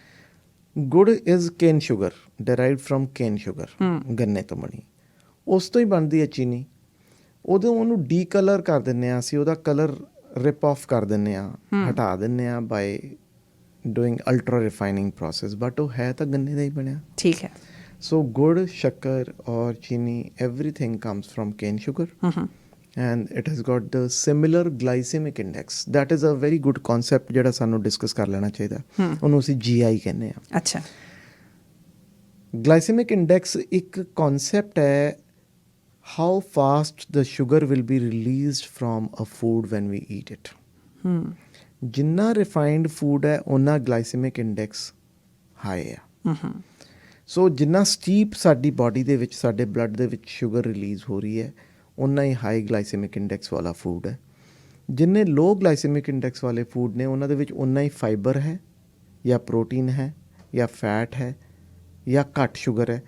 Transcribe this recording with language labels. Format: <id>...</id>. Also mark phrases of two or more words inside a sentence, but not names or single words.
<pa>ਗੁੜ</pa> <en>is cane sugar, derived from cane sugar,</en> <pa>ਗੰਨੇ ਤੋਂ ਬਣੀ, ਉਸ ਤੋਂ ਹੀ ਬਣਦੀ ਹੈ ਚੀਨੀ। ਉਹਨੂੰ</pa> <en>de colour</en> <pa>ਕਰ ਦਿੰਦੇ ਹਾਂ ਅਸੀਂ, ਉਹਦਾ</pa> <en>colour rip off</en> <pa>ਕਰ ਦਿੰਦੇ ਹਾਂ, ਹਟਾ ਦਿੰਦੇ ਹਾਂ</pa> <en>by doing ultra refining process, but</en> <pa>ਉਹ ਹੈ ਤਾਂ ਗੰਨੇ ਦਾ ਹੀ ਬਣਿਆ। ਠੀਕ ਹੈ।</pa> <en>So gur, shakkar or chini, everything comes from cane sugar, and it has got the similar glycemic index. That is a very good concept</en> <pa>ਜਿਹੜਾ ਸਾਨੂੰ ਡਿਸਕਸ ਕਰ ਲੈਣਾ ਚਾਹੀਦਾ। ਉਹਨੂੰ ਅਸੀਂ GI ਕਹਿੰਦੇ ਹਾਂ। ਅੱਛਾ।</pa> <en>glycemic index</en> <pa>ਇੱਕ ਕਨਸੈਪਟ ਹੈ,</pa> <en>how fast the sugar will be released from a food when we eat it.</en> <pa>ਜਿੰਨਾ</pa> <en>refined food</en> <pa>ਹੈ ਉਹਨਾਂ</pa> <en>glycemic index high</en> <pa>ਆ। ਸੋ ਜਿੰਨਾ ਸਟੀਪ ਸਾਡੀ ਬਾਡੀ ਦੇ ਵਿੱਚ, ਸਾਡੇ ਬਲੱਡ ਦੇ ਵਿੱਚ</pa> <en>sugar release</en> <pa>ਹੋ ਰਹੀ ਹੈ, ਉਨਾ ਹੀ</pa> <en>high glycemic index</en> <pa>ਵਾਲਾ ਫੂਡ ਹੈ। ਜਿੰਨੇ</pa> <en>low glycemic index</en> <pa>ਵਾਲੇ ਫੂਡ ਨੇ ਉਹਨਾਂ ਦੇ ਵਿੱਚ ਉਨਾ ਹੀ ਫਾਈਬਰ ਹੈ, ਜਾਂ ਪ੍ਰੋਟੀਨ ਹੈ, ਜਾਂ ਫੈਟ ਹੈ, ਜਾਂ ਘੱਟ ਸ਼ੂਗਰ ਹੈ।</pa>